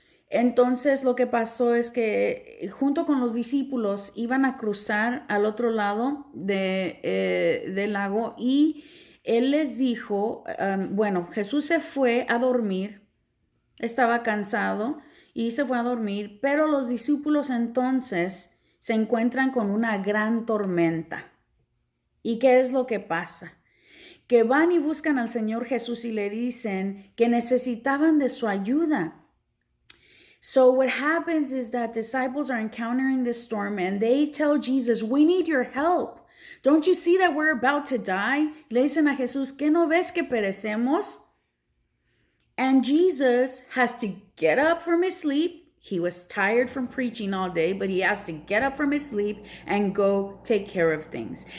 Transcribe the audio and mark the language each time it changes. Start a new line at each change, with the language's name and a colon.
Spanish: Entonces lo que pasó es que junto con los discípulos iban a cruzar al otro lado del lago, y él les dijo, bueno, Jesús se fue a dormir, estaba cansado y se fue a dormir, pero los discípulos entonces se encuentran con una gran tormenta. ¿Y qué es lo que pasa? Que van y buscan al Señor Jesús y le dicen que necesitaban de su ayuda.
English: So what happens is that disciples are encountering this storm and they tell Jesus, we need your help. Don't you see that we're about to die?
Spanish: Le dicen a Jesús, ¿qué no ves que perecemos?
English: And Jesus has to get up from his sleep. He was tired from preaching all day, but he has to get up from his sleep and go take care of things.